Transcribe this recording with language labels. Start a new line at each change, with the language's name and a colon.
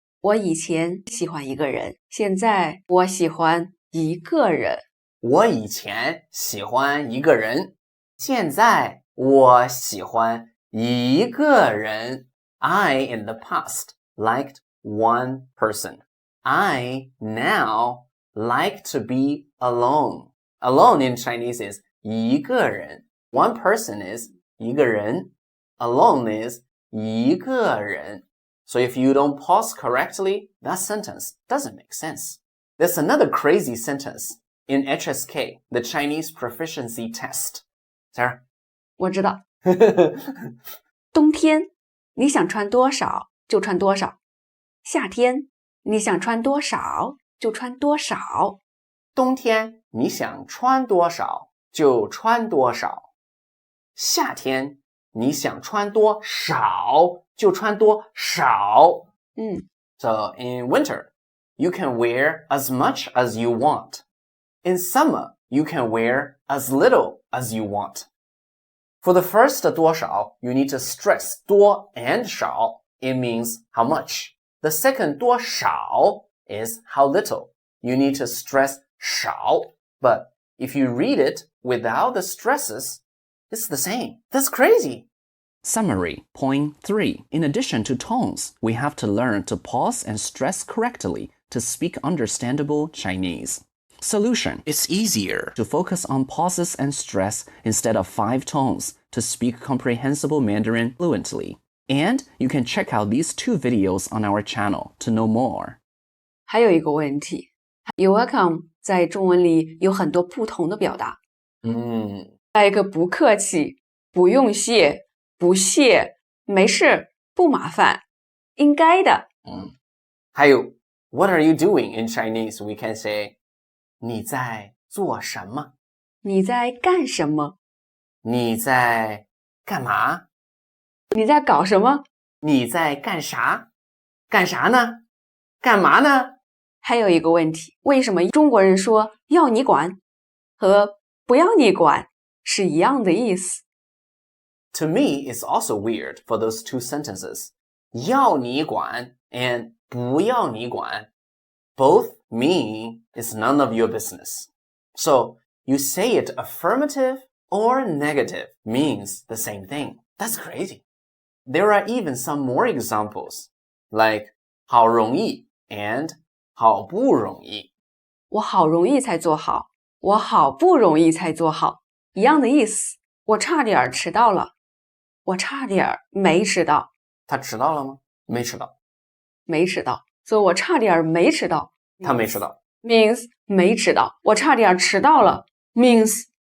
Chinese: 我以前喜欢一个人，现在我喜欢一个人。我以前喜欢一个人，现在我喜欢一个人。
English: I, in the past, liked one person. I now like to be alone. Alone in Chinese is 一个人. One person is 一个人. Alone is 一个人. So if you don't pause correctly, that sentence doesn't make sense. There's another crazy sentence in HSK, the Chinese proficiency test. Sarah?
Chinese: 我知道。冬天你想穿多少就穿多少，夏天你想穿多少就穿多少。冬天你想穿多少就穿多少，夏天你想穿多少就穿多少。
English: So in winter, you can wear as much as you want. In summer, you can wear as little as you want. For the first 多少, you need to stress 多 and 少. It means how much. The second 多少 is how little. You need to stress 少.But if you read it without the stresses, it's the same. That's crazy. Summary. Point 3. In addition to tones, we have to learn to pause and stress correctly to speak understandable Chinese. Solution. It's easier to focus on pauses and stress instead of 5 tones to speak comprehensible Mandarin fluently. And you can check out these 2 videos on our channel to know more.
Chinese: 还有一个问题 ，
English: You're welcome
Chinese: 在中文里有很多不同的表达。再一个不客气，不用谢，不谢，没事，不麻烦，应该的。还有
English: What are you doing in Chinese? We can say
Chinese: 你在做什么？你在干什么？你在干嘛？你在搞什么？你在干啥？干啥呢？干嘛呢？还有一个问题，为什么中国人说要你管和不要你管是一样的意思？
English: To me, it's also weird for those 2 sentences.
Chinese: 要你管
English: and
Chinese: 不要你管
English: both mean it's none of your business. So you say it affirmative or negative means the same thing. That's crazy. There are even some more examples, like 好容易 and 好不容易.
Chinese: 我好容易才做好，我好不容易才做好，一样的意思。我差点迟到了，我差点没迟到。他迟到了吗？没迟到。没迟到，所以我差点没迟到。他没迟到
English: means
Chinese: 没迟到，我差点迟到了 means